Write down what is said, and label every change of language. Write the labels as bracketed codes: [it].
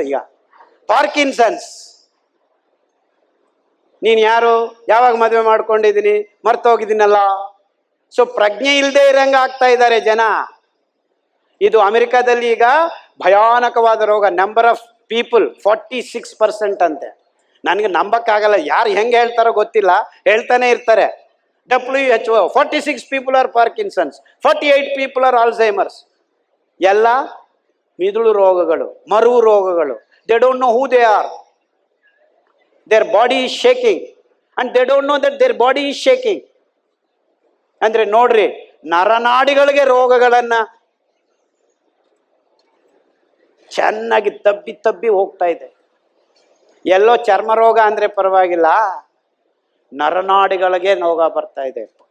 [kn] ಈಗ ಪಾರ್ಕಿನ್ಸನ್ಸ್, ನೀನು ಯಾರು, ಯಾವಾಗ ಮದುವೆ ಮಾಡ್ಕೊಂಡಿದ್ದೀನಿ, ಮರ್ತೋಗಿದ್ದೀನಲ್ಲ. ಸೊ ಪ್ರಜ್ಞೆ ಇಲ್ಲದೆ ಇರಂಗ ಆಗ್ತಾ ಇದ್ದಾರೆ ಜನ. ಇದು ಅಮೆರಿಕಾದಲ್ಲಿ ಈಗ ಭಯಾನಕವಾದ ರೋಗ. [en] number of people [kn] 46% ಅಂತೆ. ನನಗೆ ನಂಬಕ್ಕಾಗಲ್ಲ, ಯಾರು ಹೆಂಗೆ ಹೇಳ್ತಾರೋ ಗೊತ್ತಿಲ್ಲ, ಹೇಳ್ತಾನೆ ಇರ್ತಾರೆ. [en] WHO 46 people are Parkinson's, 48 people are Alzheimer's. [kn] ಎಲ್ಲ ಮಿದುಳು ರೋಗಗಳು, ಮರುವು ರೋಗಗಳು. [en] They don't know who they are. Their body is shaking and they don't know that their body is shaking. [kn] ಅಂದ್ರೆ ನೋಡ್ರಿ, ನರನಾಡಿಗಳಿಗೆ ರೋಗಗಳನ್ನ ಚೆನ್ನಾಗಿ ತಬ್ಬಿ ಹೋಗ್ತಾ ಇದೆ. ಎಲ್ಲೋ ಚರ್ಮ ರೋಗ ಅಂದ್ರೆ ಪರವಾಗಿಲ್ಲ, ನರನಾಡಿಗಳಿಗೆ ರೋಗ ಬರ್ತಾ ಇದೆ.